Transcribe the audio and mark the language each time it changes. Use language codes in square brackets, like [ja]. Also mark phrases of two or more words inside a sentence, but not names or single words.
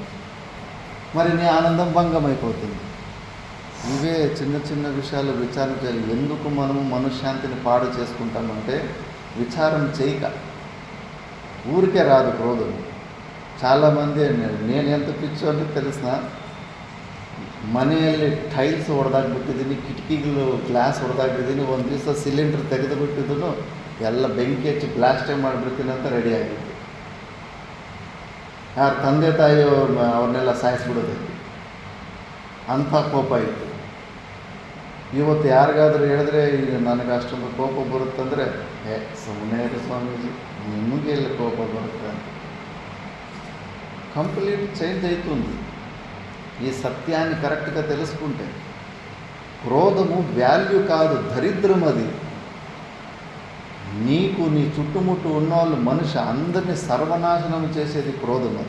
[te] మరి నీ ఆనందం భంగం అయిపోతుంది. ఇవే చిన్న చిన్న విషయాలు విచారం చేయాలి. ఎందుకు మనము మనశ్శాంతిని పాడు చేసుకుంటామంటే విచారం చేయక. ఊరికే రాదు క్రోధం. చాలామంది, నేను ఎంత పిచ్చోని తెలిసిన, [kn] ಮನೆಯಲ್ಲಿ ಟೈಲ್ಸ್ ಹೊಡೆದಾಕ್ಬಿಟ್ಟಿದ್ದೀನಿ, ಕಿಟಕಿಗಳು ಗ್ಲಾಸ್ ಹೊಡೆದಾಕ್ಬಿಟ್ಟಿದ್ದೀನಿ, ಒಂದು ದಿವಸ ಸಿಲಿಂಡ್ರ್ ತೆಗೆದುಬಿಟ್ಟಿದ್ದು ಎಲ್ಲ ಬೆಂಕಿ ಹಚ್ಚಿ ಬ್ಲಾಸ್ಟೇ ಮಾಡಿಬಿಡ್ತೀನಿ ಅಂತ ರೆಡಿ ಆಗಿತ್ತು. ಯಾರು ತಂದೆ ತಾಯಿ ಅವ್ರನ್ನೆಲ್ಲ ಸಾಯಿಸ್ಬಿಡೋದಕ್ಕೆ ಅಂಥ ಕೋಪ ಇತ್ತು. ಇವತ್ತು ಯಾರಿಗಾದರೂ ಹೇಳಿದ್ರೆ ಈಗ ನನಗೆ ಅಷ್ಟೊಂದು ಕೋಪ ಬರುತ್ತಂದರೆ, ಸುಮ್ಮನೆ ಇರು ಸ್ವಾಮೀಜಿ, ನಿಮಗೆ ಎಲ್ಲಿ ಕೋಪ ಬರುತ್ತೆ ಅಂತ. [en] complete change [te] అవుతుంది ఈ సత్యాన్ని కరెక్ట్గా తెలుసుకుంటే. క్రోధము వాల్యూ కాదు, దరిద్రం అది. నీకు నీ చుట్టుముట్టు ఉన్నవాళ్ళు మనిషి అందరినీ సర్వనాశనం చేసేది క్రోధం అది.